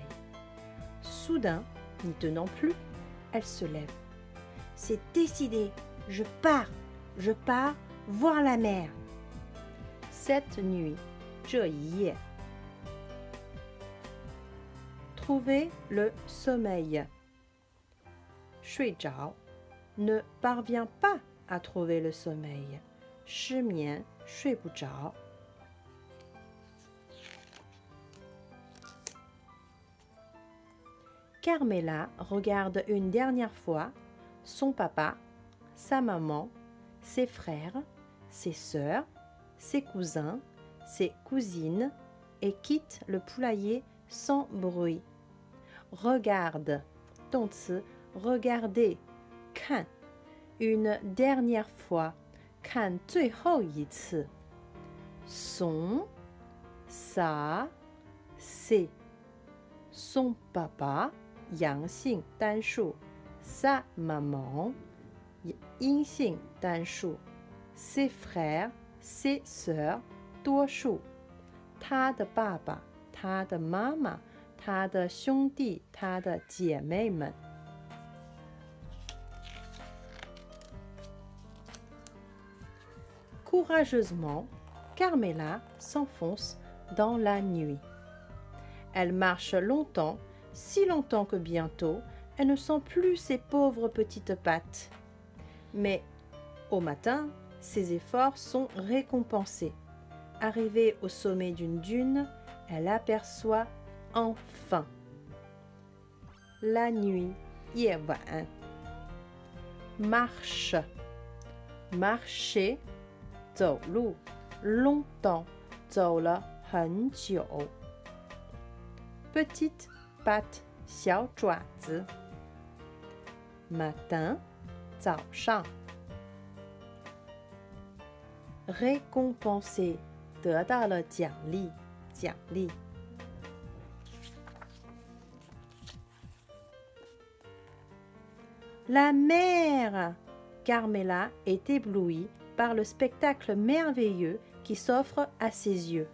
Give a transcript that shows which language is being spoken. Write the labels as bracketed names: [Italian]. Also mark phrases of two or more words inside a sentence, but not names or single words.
[French] Soudain, n'y tenant plus, elle se lève. C'est décidé, je pars voir la mer. Cette nuit, [Chinese] 这一夜 [French] trouver le sommeil. 睡着 ne parvient pas à trouver le sommeil. [Chinese] 失眠睡不着。 [French] Carmela regarde une dernière fois son papa, sa maman, ses frères, ses sœurs, ses cousins, ses cousines et quitte le poulailler sans bruit. Regarde, 动词 regarder, 看 une dernière fois, [Chinese] 看最后一次 son, [French] sa, ses, son papa, [Chinese] 阳性单数 [French] sa maman, [Chinese] 阴性单数 [French] ses frères, ses sœurs, [Chinese] 多数他的爸爸，他的妈妈，他的兄弟，他的姐妹们。 [French] Courageusement, Carmela s'enfonce dans la nuit. Elle marche longtemps, si longtemps que bientôt, elle ne sent plus ses pauvres petites pattes. Mais, au matin, ses efforts sont récompensés. Arrivée au sommet d'une dune, elle aperçoit enfin la nuit, 夜晚 marche, marcher, [Chinese] 走路 longtemps 走了很久 [French] petite patte 小爪子 matin 早上 récompensé [Chinese] 得到了奖励奖励 [French] La mère Carmela est éblouie par le spectacle merveilleux qui s'offre à ses yeux.